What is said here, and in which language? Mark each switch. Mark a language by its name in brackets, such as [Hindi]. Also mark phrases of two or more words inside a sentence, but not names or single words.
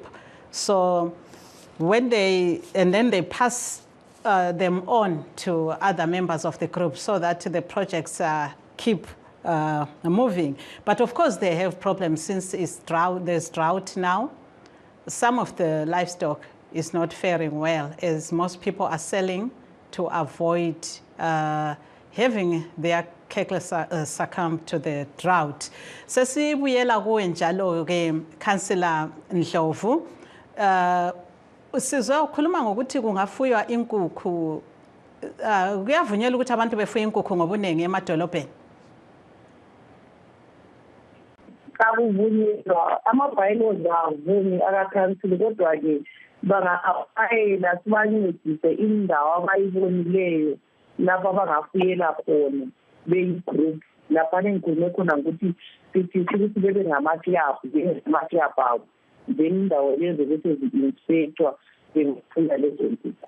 [English] So when then they pass them on to other members of the group so that the projects keep moving. But of course they have problems since there's drought now. Some of the livestock is not faring well as most people are selling to avoid having their cattle succumb to the drought. [North Ndebele] Sesibuyela kuwe njalo ke Councillor Ndlovu, sizokhuluma ngokuthi kungafuywa inkukhu, kuyavunyelwa ukuthi abantu befuye inkukhu ngobunengi emadolobheni? Kakuvunyelwa, ama-bylaws avumi akakhansili kodwa-ke bangafayela sibancedise indawo abayibonileyo lapho abangafuyela khona beyi-group laphana engikhulume khona ngokuthi sithi ukuthi bebe ngama-club abo then indawo lezo bese zi-inspectwa bengafunda lezo nkukhu.